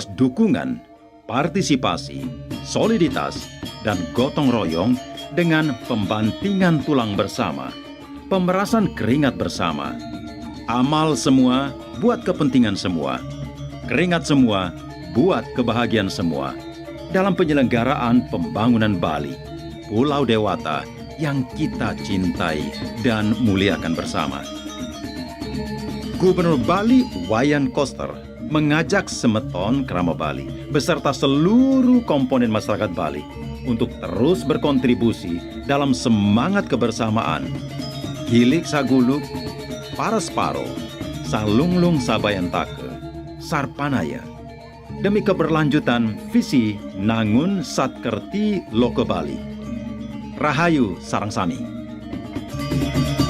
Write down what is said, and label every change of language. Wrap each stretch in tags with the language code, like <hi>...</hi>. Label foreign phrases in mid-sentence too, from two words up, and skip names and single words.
<id>dukungan, partisipasi, soliditas, dan gotong royong dengan pembantingan tulang bersama, pemerasan keringat bersama, amal semua buat kepentingan semua, keringat semua buat kebahagiaan semua, dalam penyelenggaraan pembangunan Bali, Pulau Dewata yang kita cintai dan muliakan bersama. Gubernur Bali Wayan Koster mengajak semeton Krama Bali beserta seluruh komponen masyarakat Bali untuk terus berkontribusi dalam semangat kebersamaan.</id> <ban>Gilik Saguluk, Parasparo, Salunglung Sabayantake, Sarpanaya.</ban> <id>Demi keberlanjutan visi Nangun Satkerti Loke Bali.</id> <ban>Rahayu Sarangsami.</ban>